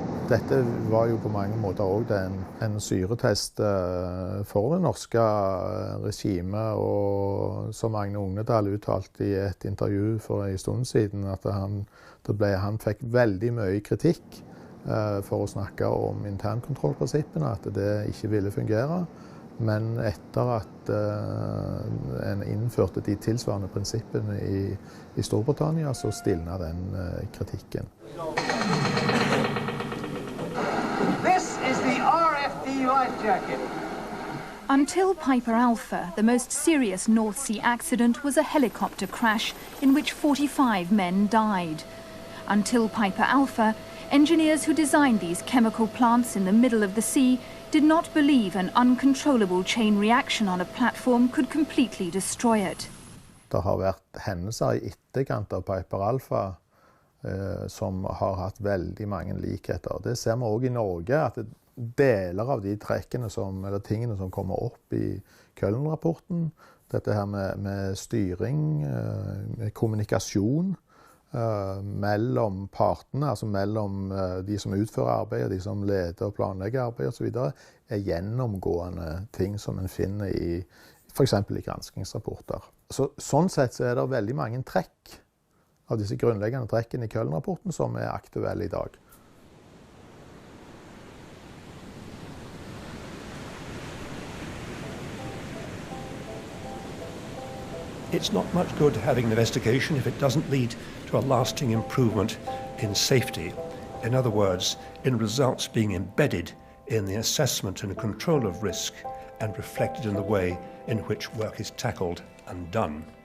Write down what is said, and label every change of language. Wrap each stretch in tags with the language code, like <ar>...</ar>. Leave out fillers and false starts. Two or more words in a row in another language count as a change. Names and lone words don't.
<no>Dette var jo på mange måter også en syretest for det norske regimet, og som Agne Ognedal uttalte i et intervju for en stund siden, at han fikk veldig mye kritikk for å snakke om internkontrollprinsippene, at det ikke ville fungere. Men etter at en innførte de tilsvarende prinsippene i Storbritannia, så stilna den kritikken.</no> <en>This is the RFD life jacket. Until Piper Alpha, the most serious North Sea accident was a helicopter crash in which 45 men died. Until Piper Alpha, engineers who designed these chemical plants in the middle of the sea did not believe an uncontrollable chain reaction on a platform could completely destroy it.</en> <no>Det har vært hendelser i etterkant av Piper Alpha som har hatt veldig mange likheter. Det ser vi også i Norge, at deler av de trekkene eller tingene som kommer opp i Köln-rapporten, dette her med styring, med kommunikasjon, mellom partene, altså mellom de som utfører arbeidet, de som leder og planlegger arbeidet og så videre, gjennomgående ting som en finner for eksempel i granskingsrapporter. Sånn sett så det veldig mange trekk av disse grunnleggende trekkene i Köln-rapporten som aktuelle i dag.</no> <en>It's not much good having an investigation if it doesn't lead to a lasting improvement in safety. In other words, in results being embedded in the assessment and control of risk and reflected in the way in which work is tackled and done.</en>